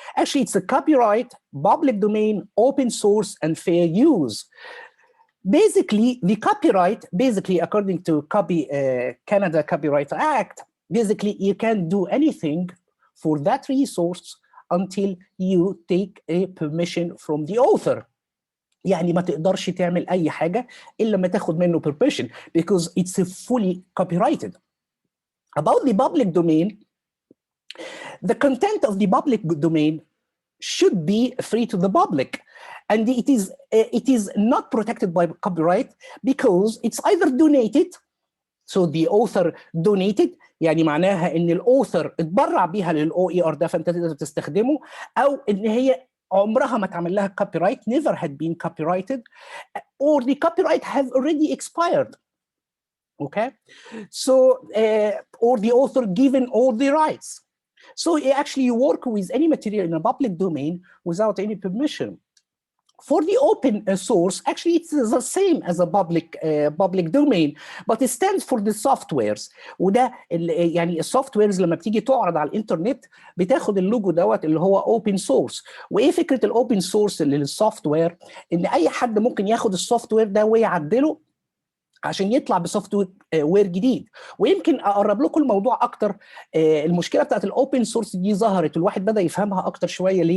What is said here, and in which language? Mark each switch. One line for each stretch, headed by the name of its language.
English: Actually, it's a copyright, public domain, open source, and fair use. Basically, the copyright, according to Canada Copyright Act, basically you can't do anything for that resource until you take a permission from the author.
Arabic: يعني ما تقدرش تعمل أي حاجة إلا ما تاخد منه
English: permission because it's fully copyrighted. About the public domain, the content of the public domain should be free to the public. And it is not protected by copyright because it's either donated, so the author donated,
Arabic: يعني معناها ان الاوثر اتبرع بيها للOER ده فانت تقدر تستخدمه، او ان هي عمرها ما اتعمل لها
English: copyright, never had been copyrighted, or the copyright have already expired. Okay, so or the author given all the rights. So actually you work with any material in a public domain without any permission. For the open source, actually it's the same as a public domain, but it stands for the softwares.
Arabic: وده يعني السوفتويرز لما بتيجي تعرض على الانترنت بتاخد اللوجو دوت اللي هو open source. وايه فكره الاوبن سورس للسوفت وير؟ ان اي حد ممكن ياخد السوفت وير ده ويعدله عشان يطلع بسوفت وير جديد. ويمكن اقرب لكم الموضوع اكتر، المشكله بتاعت الاوبن سورس دي ظهرت والواحد بدا يفهمها اكتر شويه.